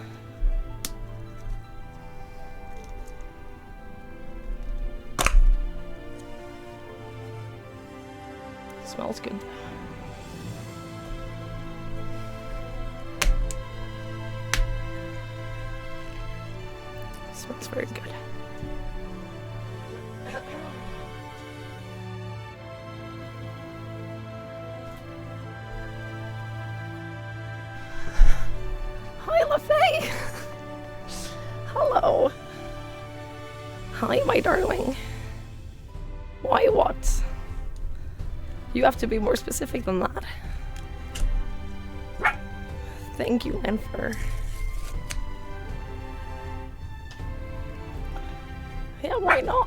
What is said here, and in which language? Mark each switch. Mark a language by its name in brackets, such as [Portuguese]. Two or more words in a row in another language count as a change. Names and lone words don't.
[English] Smells good. Smells very good. Hi, LaFay! Hello. Hi, my darling. Why, what? You have to be more specific than that. Thank you, Lenfer. Yeah, why not?